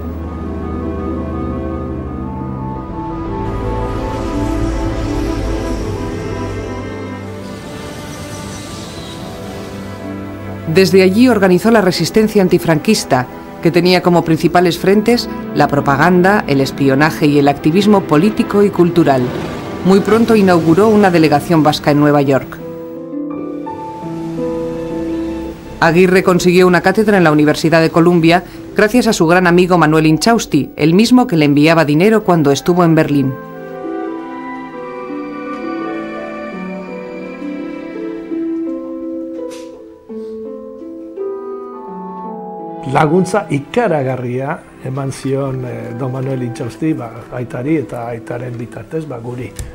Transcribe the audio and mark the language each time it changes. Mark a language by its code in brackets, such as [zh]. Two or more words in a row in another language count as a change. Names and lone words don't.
[es] Desde allí organizó la resistencia antifranquista, que tenía como principales frentes la propaganda, el espionaje y el activismo político y cultural. Muy pronto inauguró una delegación vasca en Nueva York. Aguirre consiguió una cátedra en la Universidad de Columbia gracias a su gran amigo Manuel Inchausti, el mismo que le enviaba dinero cuando estuvo en Berlín. [eu] Laguntza ikaragarria eman zion Don Manuel Inchausti aitari eta aitaren bitartez guri.